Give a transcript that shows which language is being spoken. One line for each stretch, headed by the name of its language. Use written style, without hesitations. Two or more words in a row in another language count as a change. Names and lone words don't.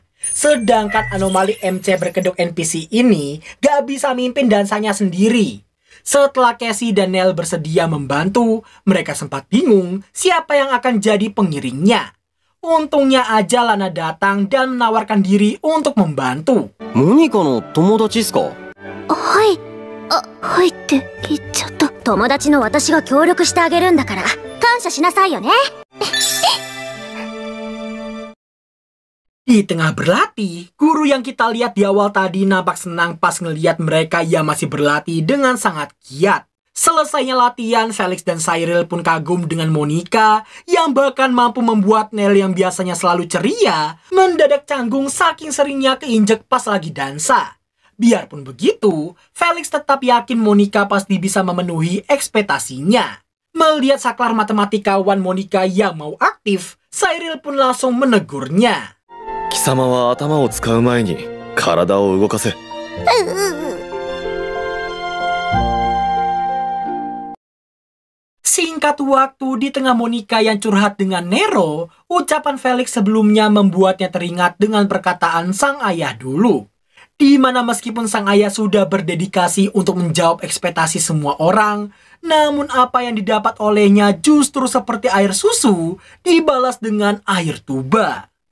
Indonesian: Sedangkan anomali MC berkedok NPC ini gak bisa mimpin dansanya sendiri. Setelah Cassie dan Nell bersedia membantu, mereka sempat bingung siapa yang akan jadi pengiringnya. Untungnya aja Lana datang dan menawarkan diri untuk membantu.
Japanese: モニカの友達ですか? Hai. Hai って言っちゃった。友達の私が協力してあげるんだから感謝しなさいよね。
Indonesian: Di tengah berlatih, guru yang kita lihat di awal tadi nampak senang pas ngeliat mereka yang masih berlatih dengan sangat giat. Selesainya latihan, Felix dan Cyril pun kagum dengan Monica yang bahkan mampu membuat Nell yang biasanya selalu ceria mendadak canggung saking seringnya keinjek pas lagi dansa. Biarpun begitu, Felix tetap yakin Monica pasti bisa memenuhi ekspektasinya. Melihat saklar matematikawan Monica yang mau aktif, Cyril pun langsung menegurnya.
Japanese: 貴様は頭を使う前に体を動かせ。
Indonesian: Singkat waktu, di tengah Monica yang curhat dengan Nero, ucapan Felix sebelumnya membuatnya teringat dengan perkataan sang ayah dulu. Di mana meskipun sang ayah sudah berdedikasi untuk menjawab ekspektasi semua orang, namun apa yang didapat olehnya justru seperti air susu dibalas dengan air tuba.